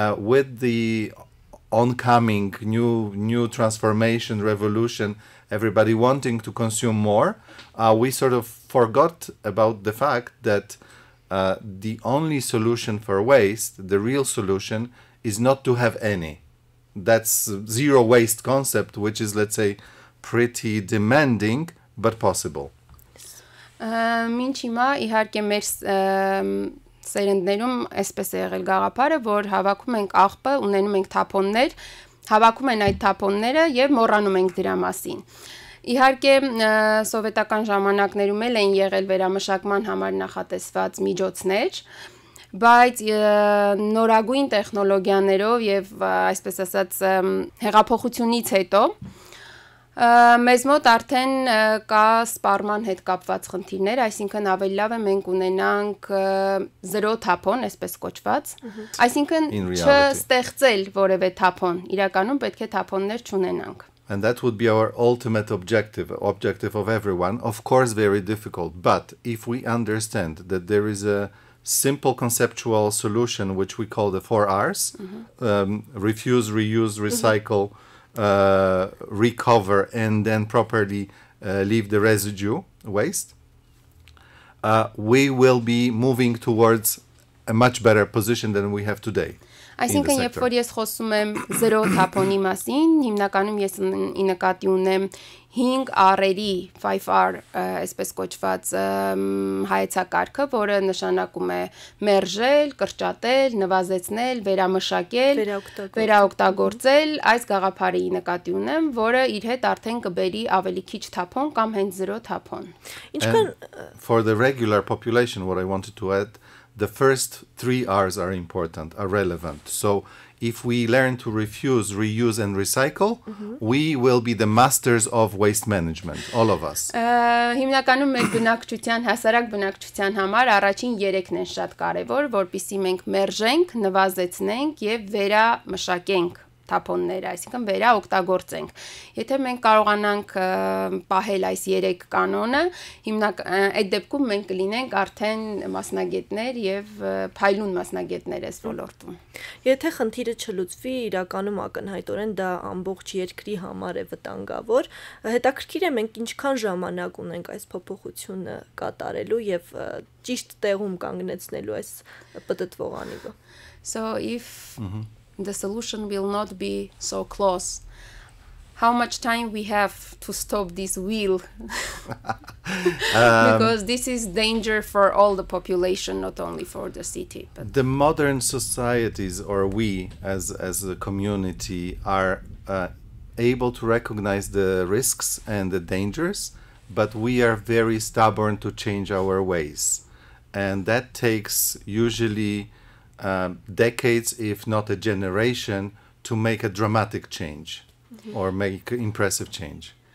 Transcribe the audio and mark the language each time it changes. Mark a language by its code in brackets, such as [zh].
[en] With the oncoming new transformation, revolution, everybody wanting to consume more, we sort of forgot about the fact that the only solution for waste, the real solution, is not to have any. That's zero waste concept, which is, let's say, pretty demanding, but possible. [hy] Մինչ հիմա իհարկե մեր սերնդներում այսպես է եղել գաղափարը, որ հավաքում ենք աղբը, ունենում ենք թափոններ, հավաքում են այդ թափոնները եւ մոռանում ենք դրա մասին։ Իհարկե սովետական ժամանակներում էլ են եղել վերամշակման համար նախատեսված միջոցներ, բայց նորագույն տեխնոլոգիաներով եւ այսպես ասած հեղափոխությունից հետո մեզ մոտ արդեն կա սպառման հետ կապված խնդիրներ, այսինքն ավելի լավ է մենք ունենանք զրո թափոն, այսպես կոչված, այսինքն չստեղծել որևէ թափոն, իրականում պետք է թափոններ չունենանք։ [en] And that would be our ultimate objective of everyone. Of course, very difficult, but if we understand that there is a simple conceptual solution, which we call the 4Rs, refuse, reuse, recycle, recover, and then properly leave the residue waste, we will be moving towards a much better position than we have today. [hy] Այսինքն, երբ որ ես խոսում եմ զրո թափոնի մասին, հիմնականում ես ի նկատի ունեմ 5R-ի 5R, այսպես կոչված հայեցակարգը, որը նշանակում է մերժել, կրճատել, նվազեցնել, վերամշակել, վերաօգտագործել, այս գաղափարի նկատի ունեմ, որը իր հետ արդեն կբերի ավելի քիչ թափոն կամ հենց զրո թափոն։ [en] For the regular population, what I wanted to add, the first 3 R's are important, are relevant. So if we learn to refuse, reuse, and recycle, we will be the masters of waste management, all of us. [hy] Հիմնականում մեր բնակչության, հասարակ բնակչության համար առաջին 3-ն են շատ կարևոր, որպեսզի մենք մերժենք, նվազեցնենք եւ վերամշակենք թափոնները, այսինքն վերաօգտագործենք։ Եթե մենք կարողանանք պահել այս 3 կանոնը, այդ դեպքում մենք կլինենք արդեն մասնագետներ եւ փայլուն մասնագետներ այս ոլորտում։ Եթե խնդիրը չլուծվի, իրականում ակնհայտորեն դա ամբողջ երկրի համար է վտանգավոր։ Հետաքրքիր է մենք ինչքան ժամանակ ունենք այս փոփոխությունը կատարելու եւ ճիշտ տեղում կանգնեցնելու այս պտտվող անիվը։ [en] So if the solution will not be so close, how much time we have to stop this wheel? Because this is danger for all the population, not only for the city. But the modern societies, or we as a community, are able to recognize the risks and the dangers, but we are very stubborn to change our ways, and that takes usually decades, if not a generation, to make a dramatic change or make impressive change.